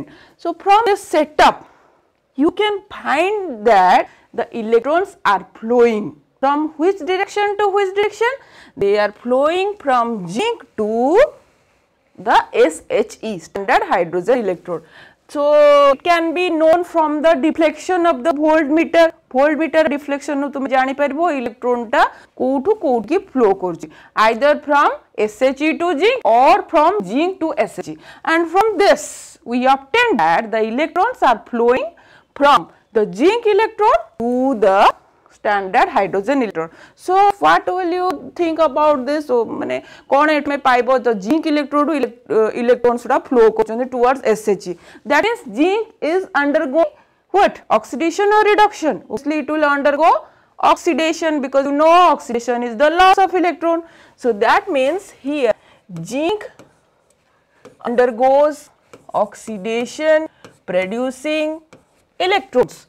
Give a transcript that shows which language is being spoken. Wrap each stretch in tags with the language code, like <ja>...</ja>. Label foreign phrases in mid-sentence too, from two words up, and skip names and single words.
<en>So from this setup you can find that the electrons are flowing from which direction to which direction? They are flowing from zinc to the SHE, standard hydrogen electrode. So, it can be known from the deflection of the voltmeter. Voltmeter deflection</en> <or>nu ତୁମ ଜାଣି ପାରିବ ଇଲେକ୍ଟ୍ରନ ଟା କୋଉଠୁ କୋଉଠ କି ଫ୍ଲୋ କରୁଛି,</or> <en>either from SHE to zinc or from zinc to SHE, and from this we obtain that the electrons are flowing from the zinc electrode to the standard hydrogen electrode. So, what will you think about this? So,</en> <or>ମାନେ କଉଣ ଏଠି ମେଁ ପାଇବ</or> <en>the zinc electrode electrons</en> <or>ସୁଦ୍ଧା flow କରୁଛନ୍ତି</or> <en>towards SHE. That is, zinc is undergoing what? Oxidation or reduction? Obviously, it will undergo oxidation, because you know oxidation is the loss of electron. So, that means here zinc undergoes oxidation producing electrons.</en>